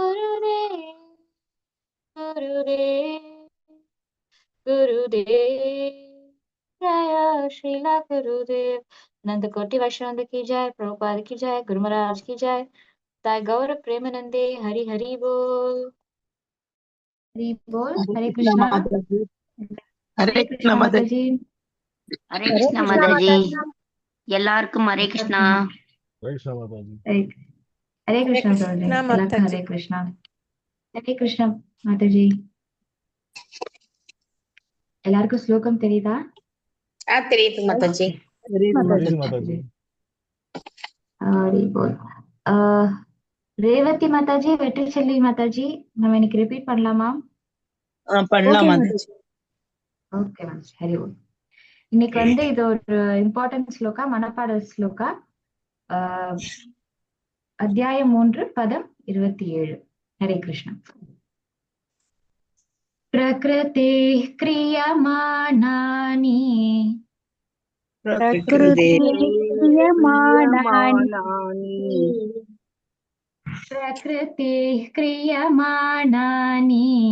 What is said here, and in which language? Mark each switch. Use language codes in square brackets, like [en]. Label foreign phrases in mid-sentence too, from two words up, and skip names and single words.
[hi] गुरुदेव जय श्रीला गुरुदेव नंद कोटि वैष्णव की जय प्रभुपाद की जय गुरु महाराज की जय ताय गौर प्रेमानंदे हरि हरि बोल हरे कृष्णा माता जी। हरे हरे कृष्ण कृष्णा माता माता जी। जी हरे हरे कृष्णा कृष्ण माताजी माता जी। [ta] எல்லாருக்கும் ஹரே கிருஷ்ணா [hi] वैष्णव माता जी। हरे हरे कृष्णा प्रभु कृष्ण माता [ta] எல்லாருக்கும் [hi] जी। हरे कृष्णा हरे कृष्णा माता जी [ta] எல்லாருக்கும் ஸ்லோகம் தெரியுதா தெரியுது மாதாஜி. [hi] तेरी माता जी। [ta] ஹரி போல் ரேவதி மாதாஜி வெற்றிச்செல்வி மாதாஜி நம்ம இன்னைக்கு ரிப்பீட் பண்ணலாமா பண்ணலாம் [en] ओके [ta] மாதாஜி. ஓகே மேம் ஹரி போல் இன்னைக்கு வந்து இது ஒரு இம்பார்ட்டன்ட் ஸ்லோகா மனப்பாட ஸ்லோகா அத்தியாயம் 3 பதம் 27 ஹரே கிருஷ்ணா [sa] प्रकृते क्रियमाणानि प्रकृते क्रियमाणानि प्रकृते क्रियमाणानि